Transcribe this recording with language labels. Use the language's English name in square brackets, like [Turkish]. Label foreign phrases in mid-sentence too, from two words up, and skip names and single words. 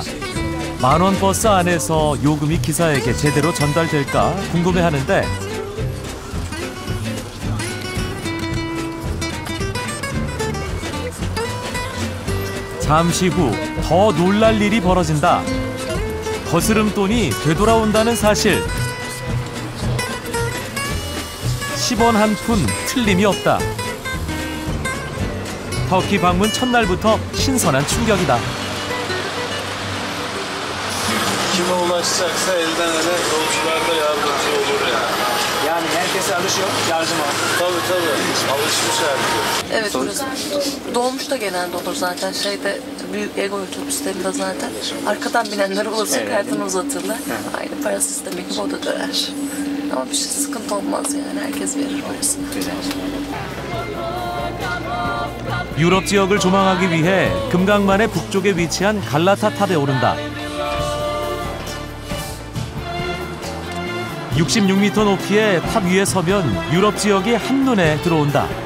[Korean] 만원 버스 안에서 요금이 기사에게 제대로 전달될까 궁금해하는데 잠시 후 더 놀랄 일이 벌어진다. 거스름돈이 되돌아온다는 사실. 10원 한 푼 틀림이 없다. 터키 방문 첫날부터 신선한 충격이다. [Turkish] Kime ulaşacaksa elden ele komşular da yardımcı olur yani. Yani herkese alışıyor, yardım al. Tabii. Alışmış herkes. Evet, burası dolmuş da genelde olur zaten. Şeyde büyük Ego otobüslerinde zaten. Arkadan binenler olursa kartını uzatırlar. Aynı para sistemi gibi o da döner. Ama bir şey sıkıntı olmaz yani. Herkes verir parasını. [Korean] 유럽 지역을 조망하기 위해 금강만의 북쪽에 위치한 갈라타 탑에 오른다. 66m 높이의 탑 위에 서면 유럽 지역이 한눈에 들어온다.